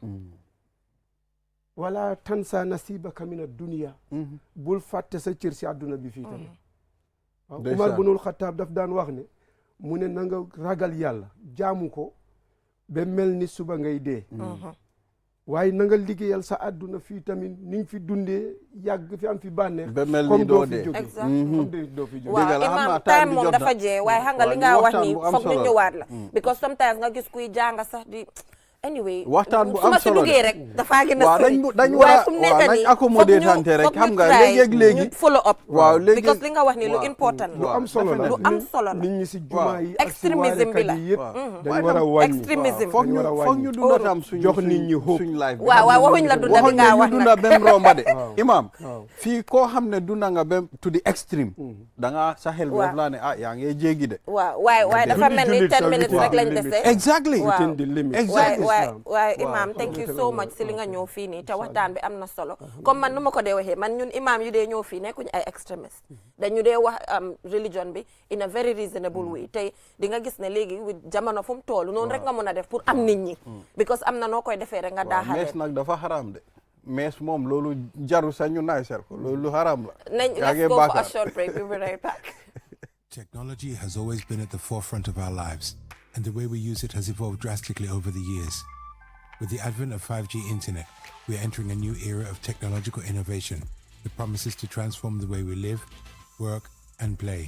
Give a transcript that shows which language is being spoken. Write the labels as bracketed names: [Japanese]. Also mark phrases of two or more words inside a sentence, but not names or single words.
[Arabic] ولا تنس نصيبك من الدنيا [Wolof] bul fàtte sa cër si àdduna bi fii tamit waaw Umar bunul Xattaab daf daan wax ne mu ne na nga ragal yàlla jaamu ko ba mel ni suba ngay dee waaye na nga liggéeyal sa àdduna fii tamit ni nga fi dundee yàgg fi am fi bànneex ba mel ni doo dee exactement doo fi jóge waaw imam time moom dafa jee waaye xam nga li nga wax ni foog ñu ñëwaat la because sometimes nga gis kuy jàng sax anyway waxtaan bu su am ma si solo duggee rek dafaa gën a waaw sori dañ war a fu mu waaw nekk nañ nii accommodate hante rek xam nga léegi ñu [English] follow up [Wolof] waaw léegi because li nga wax ni lu important lu am solo la lu am solo la nit ñi si jumaa yi ak si extrémisme bi la waarekat yi yëpp dañ war a wàññi extrémisme foog ñu dunda tam jox nit ñi hope suñ life waaw waaw waxuñ la dunda bi nga wax ñu dunda bem romba de imam waaw. fii koo xam ne dunda nga bem [English] to the extreme [Wolof] da nga sa xel bi daf laa ne yaa ngi jéggi de waaw waaye dafa mel ni 10 minutes rek lañ dese exactly [English] within the limit [Wolof] exactly waaye imam [English] thank you so much [Wolof] si li nga ñëw fii nii te waxtaan bi am na solo comme man nu ma ko dee waxee man ñun imam yu dee ñëw fii nekkuñ ay extremist dañu dee wax religion bi [English] in a very reasonable way [Wolof] tey di nga gis ne léegi jamono fu mu toll noonu rek nga mën a def pour am nit ñi because am na noo koy defee rek nga daaxalee mees nag dafa xaraam de mees moom loolu jaru sax ñu naay ser ko loolu xaraam la [English] let's go for a short break we'll be right back. Technology has always been at the forefront of our lives, and the way we use it has evolved drastically over the years. With the advent of 5G internet, we are entering a new era of technological innovation that promises to transform the way we live, work, and play.